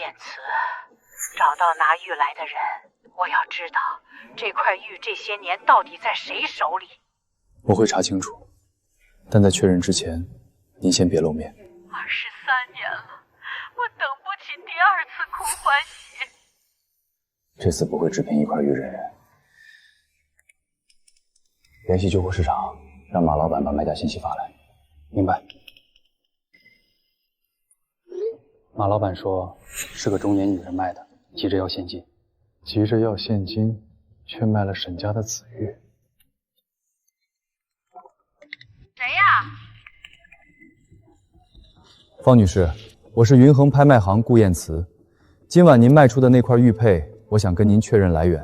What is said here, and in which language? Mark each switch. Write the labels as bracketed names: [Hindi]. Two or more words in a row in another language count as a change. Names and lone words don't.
[Chinese] 燕慈，找到拿玉來的人，我要知道這塊玉這些年到底在誰手裡。我会查清楚，但在確認之前，您先別露面。 23年了，我等不起第2次空歡喜。這次不會只憑一塊玉認人。聯繫救護市場，讓馬老板把賣家信息發來。明白。馬老板說是個中年女人賣的，急着要现金。急着要现金，卻賣了沈家的紫玉。誰呀？方女士，我是云衡拍賣行顧燕慈。今晚您賣出的那塊玉佩，我想跟您確認來源。